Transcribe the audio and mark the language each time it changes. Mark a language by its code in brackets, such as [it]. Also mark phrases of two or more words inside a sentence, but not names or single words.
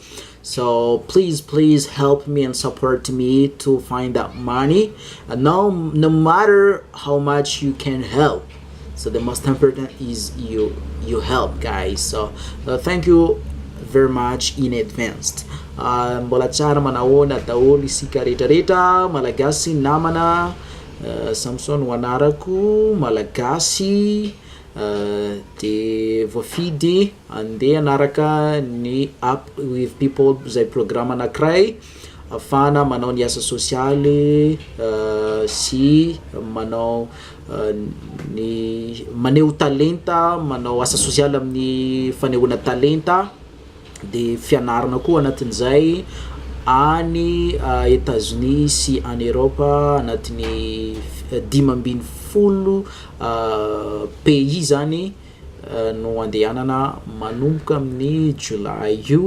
[en] So please help me and support me to find that money. No matter how much you can help. So the most important is you help, guys. So thank you very much in advance. [mg] Mbola tsara manahoana daholo isika rehetrarehetra, malagasy namana. Samson ho anarako, malagasy, de voafidy andeha anaraka ny up with people zay programme anankiray afana manao ny asa sosialy sy manao ny maneho talenta, manao asa sosialy amin'ny fanehoana talenta, de fianarana koa anatin'izay any États-Unis sy any Europa anatin'ny 5 pays zany no andehanana manomboka amin'ny July io.